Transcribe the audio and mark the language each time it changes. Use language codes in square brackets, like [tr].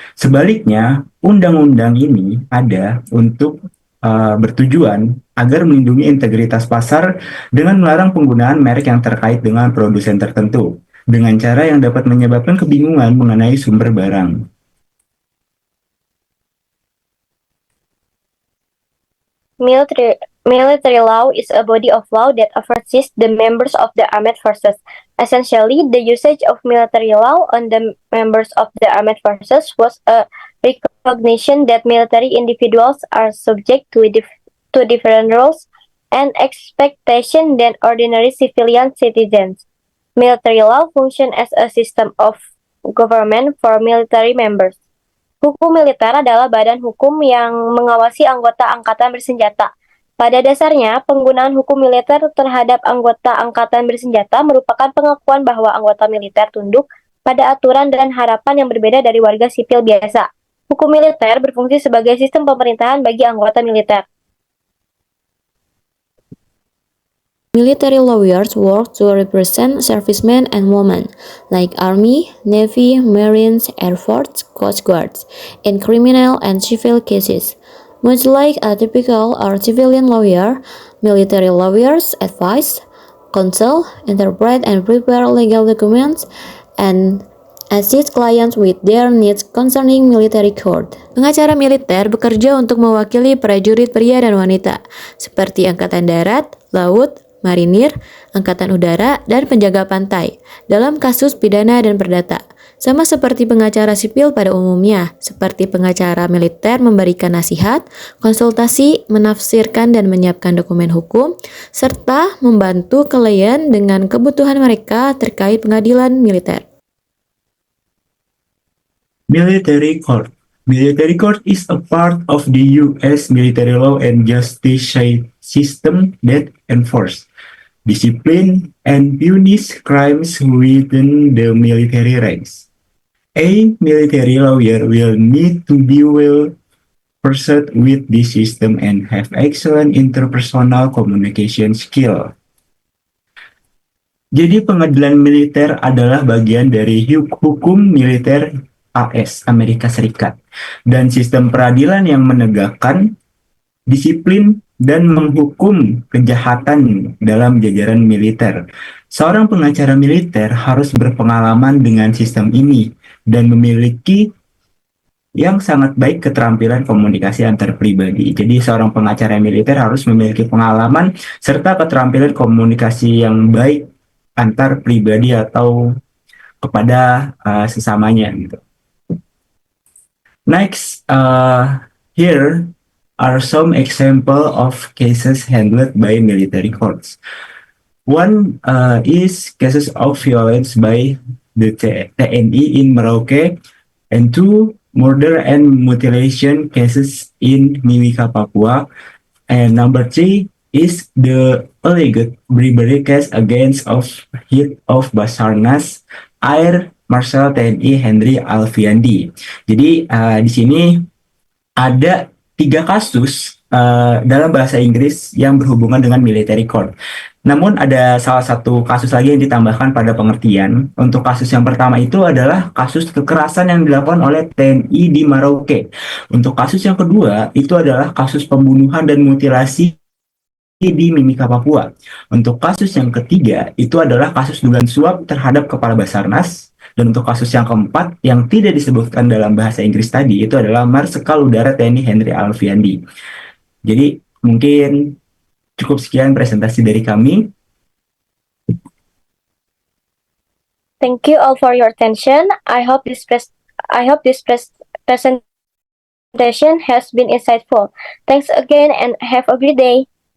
[id] Sebaliknya, undang-undang ini ada untuk bertujuan agar melindungi integritas pasar dengan melarang penggunaan merek yang terkait dengan produsen tertentu dengan cara yang dapat menyebabkan kebingungan mengenai sumber barang. [en] Military law is a body of law that oversees the members of the armed forces. Essentially, the usage of military law on the members of the armed forces was a recognition that military individuals are subject to different rules and expectations than ordinary civilian citizens. Military law functions as a system of government for military members. [id] Hukum militer adalah badan hukum yang mengawasi anggota angkatan bersenjata. Pada dasarnya, penggunaan hukum militer terhadap anggota angkatan bersenjata merupakan pengakuan bahwa anggota militer tunduk pada aturan dan harapan yang berbeda dari warga sipil biasa. Hukum militer berfungsi sebagai sistem pemerintahan bagi anggota militer. [en] Military lawyers work to represent servicemen and women, like Army, Navy, Marines, Air Force, Coast Guards, in criminal and civil cases. Much like a typical or civilian lawyer, military lawyers advise, counsel, interpret and prepare legal documents, and assist clients with their needs concerning military court. [id] Pengacara militer bekerja untuk mewakili prajurit pria dan wanita, seperti Angkatan Darat, Laut, Marinir, Angkatan Udara, dan penjaga pantai dalam kasus pidana dan perdata. Sama seperti pengacara sipil pada umumnya, seperti pengacara militer memberikan nasihat, konsultasi, menafsirkan dan menyiapkan dokumen hukum, serta membantu klien dengan kebutuhan mereka terkait pengadilan militer. [en] Military court. Military court is a part of the U.S. military law and justice system that enforce, discipline, and punish crimes within the military ranks. A military lawyer will need to be well versed with this system and have excellent interpersonal communication skill. [id] Jadi pengadilan militer adalah bagian dari hukum militer AS, Amerika Serikat, dan sistem peradilan yang menegakkan disiplin dan menghukum kejahatan dalam jajaran militer. Seorang pengacara militer harus berpengalaman dengan sistem ini dan memiliki yang sangat baik keterampilan komunikasi antar pribadi. Jadi seorang pengacara militer harus memiliki pengalaman serta keterampilan komunikasi yang baik antar pribadi atau kepada sesamanya gitu. [en] Next, here are some example of cases handled by military courts. One is cases of violence by the TNI in Merauke, and two murder and mutilation cases in Mimika, Papua. And number three is the alleged bribery case against of head of Basarnas Air Marshal TNI Henry Alfiandi. [id] Jadi di sini ada 3 kasus dalam bahasa Inggris yang berhubungan dengan military court. Namun ada salah satu kasus lagi yang ditambahkan pada pengertian. Untuk kasus yang pertama itu adalah kasus kekerasan yang dilakukan oleh TNI di Merauke. Untuk kasus yang kedua itu adalah kasus pembunuhan dan mutilasi di Mimika, Papua. Untuk kasus yang ketiga itu adalah kasus dugaan suap terhadap Kepala Basarnas. Dan untuk kasus yang keempat yang tidak disebutkan dalam bahasa Inggris tadi itu adalah Marsikal Udara TNI Henry Alfiandi. Jadi mungkin cukup sekian presentasi dari kami. [en] Thank you all for your attention. I hope this presentation has been insightful. Thanks again and have a great day.